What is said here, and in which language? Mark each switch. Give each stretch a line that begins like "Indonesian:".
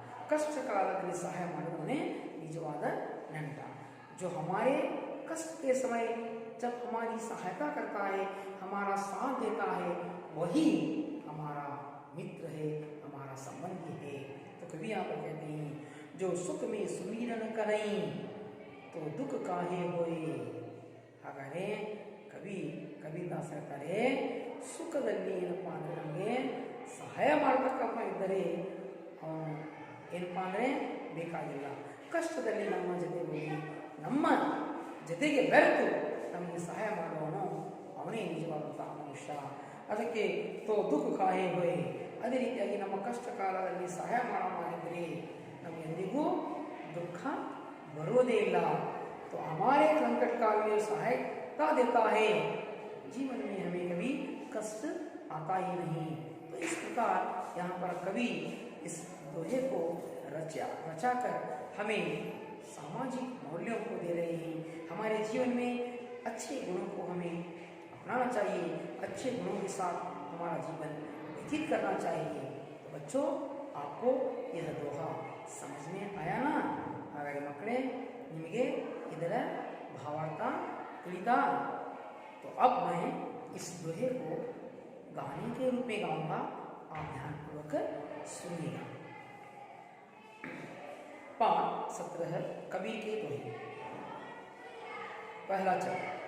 Kannada: ಕಷ್ಟ ಕಾಲದಲ್ಲಿ ಸಹಾಯ ಮಾಡಿದವನೇ ನಿಜವಾದ ನಂಟ.
Hindi: जो हमारे कष्ट के समय जब हमारी सहायता करता है, हमारा साथ देता है, वही हमारा मित्र है, हमारा संबंधी है. तो कभी यहाँ पर कहते हैं, जो सुख में सुमिरन करें तो दुख काहे होए.
Kannada: ಹಾಗಾದರೆ ಕವಿದಾಸ ಹೇಳ್ತಾರೆ, ಸುಖದಲ್ಲಿ ಏನಪ್ಪ ಅಂದರೆ ನಮಗೆ ಸಹಾಯ ಮಾಡತಕ್ಕಪ್ಪ ಇದ್ದರೆ ಅವನು ಏನಪ್ಪ ಅಂದರೆ ಬೇಕಾಗಿಲ್ಲ. ಕಷ್ಟದಲ್ಲಿ ನಮ್ಮ ಜೊತೆಗೆ ನಮ್ಮ ಜೊತೆಗೆ ಬೆರೆತು ನಮಗೆ ಸಹಾಯ ಮಾಡುವವನು ಅವನೇ ನಿಜವಾದಂತಹ ಮನುಷ್ಯ. ಅದಕ್ಕೆ
Hindi: ತೋ ದುಃಖ ಕಾಯೇ ಹೋಯ್.
Kannada: ಅದೇ ರೀತಿಯಾಗಿ ನಮ್ಮ ಕಷ್ಟ ಕಾಲದಲ್ಲಿ ಸಹಾಯ ಮಾಡಿದರೆ ನಮಗೆಂದಿಗೂ ದುಃಖ ಬರುವುದೇ ಇಲ್ಲ.
Hindi: तो हमारे संकट काल में सहायता देता है, जीवन में हमें कभी कष्ट आता ही नहीं. तो इस प्रकार यहाँ पर कवि इस दोहे को रचाकर हमें सामाजिक मूल्यों को दे रहे हैं. हमारे जीवन में अच्छे गुणों को हमें अपनाना चाहिए, अच्छे गुणों के साथ हमारा जीवन व्यतीत करना चाहिए. तो बच्चों, आपको यह दोहा समझ में आया ना?
Kannada: ಹಾಗಾಗಿ ಮಕ್ಕಳೇ, ನಿಮಗೆ ಇದರ ಭಾವಾರ್ಥ ತಿಳಿತಾ?
Hindi: तो अब मैं इस दोहे को गाने के रूप में गाऊंगा, आप ध्यानपूर्वक सुनिएगा. 5-17 कबीर के दोहे. पहला चरण.